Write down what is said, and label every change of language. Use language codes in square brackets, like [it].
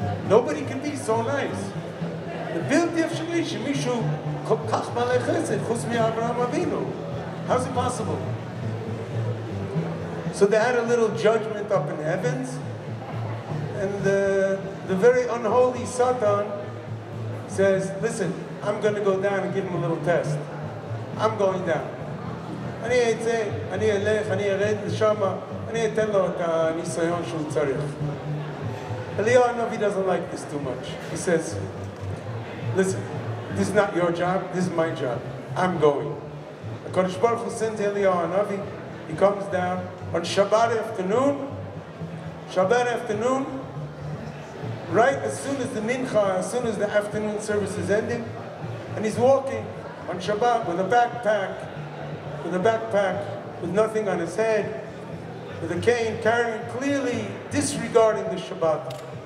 [en] Nobody can be so nice. The beauty of Shalish, Mishu, [he] Kach Malay Chesed, Chus mi Avraham Avinu. [en] How's it possible? So they had a little judgment up in the heavens, and the very unholy Satan says, listen, I'm going to go down and give him a little test. I'm going down. [he] אני אצא, אני אלך, אני ארד לשם, אני אתן לו את הניסיון שהוא צריך. [en] Eliyahu Hanavi doesn't like this too much. He says, listen, this is not your job, this is my job. I'm going. The Kodesh Baruch Hu sends Eliyahu Hanavi. He comes down on Shabbat afternoon, right as soon as the mincha, as soon as the afternoon service is ending, and he's walking on Shabbat with a backpack, with nothing on his head, with a cane, carrying, clearly disregarding the Shabbat.